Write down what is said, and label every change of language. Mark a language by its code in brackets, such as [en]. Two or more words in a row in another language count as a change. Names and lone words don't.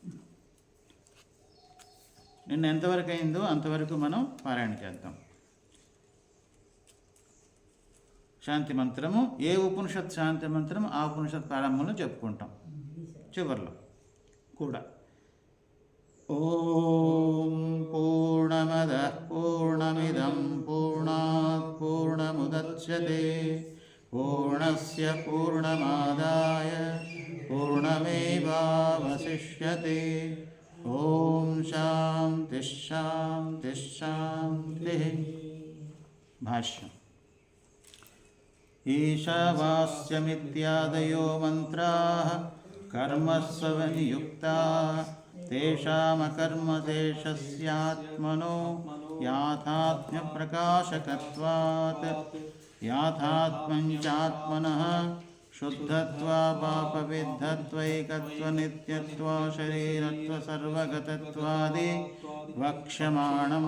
[te] నిన్న ఎంతవరకు అయిందో అంతవరకు మనం పారాయణ చేద్దాం. శాంతి మంత్రము, ఏ ఉపనిషత్ శాంతి మంత్రం ఆ ఉపనిషత్ ప్రారంభంలో చెప్పుకుంటాం, చివర్లో కూడా. [sa] ఓం పూర్ణమద పూర్ణమిదం పూర్ణాత్ పూర్ణముదచ్యతే పూర్ణస్య పూర్ణమాదాయ పూర్ణమేవావశిష్యతే. ఓం శాంతి శాంతి శాంతి. [te] భాష్యం. [sa] ఈశావాస్యమిత్యాదయో మంత్రాః కర్మస్వనియుక్తాః తేషామకర్మశేషస్యాత్మనో యాథాత్మ్యప్రకాశకత్వాత్ యాథాత్మ్యంచాత్మనః శుద్ధత్వాపాపవిద్ధత్వైకత్వనిత్యత్వ శరీరత్వసర్వగతత్వాది వక్ష్యమాణం.